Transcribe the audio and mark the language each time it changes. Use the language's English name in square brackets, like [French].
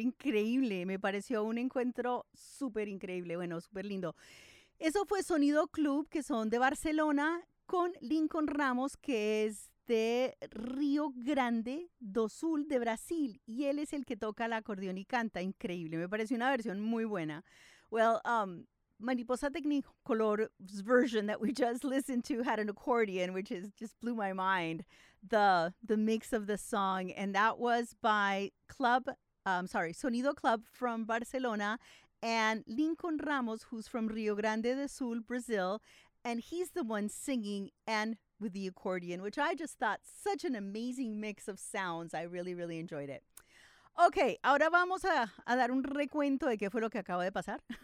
[Spanish] Increíble, me pareció un encuentro súper increíble, bueno, súper lindo. Eso fue Sonido Club, que son de Barcelona, con Lincoln Ramos, que es de Río Grande do Sul, de Brasil, y él es el que toca el acordeón y canta, increíble, me pareció una versión muy buena. [English] Well, Mariposa Technicolor's version that we just listened to had an accordion, which is just blew my mind. The mix of the song, and that was by Sonido Club from Barcelona, and Lincoln Ramos, who's from Rio Grande do Sul, Brazil, and he's the one singing and with the accordion, which I just thought such an amazing mix of sounds. I really, really enjoyed it. [Spanish] Okay, ahora vamos a dar un recuento de qué fue lo que acaba de pasar.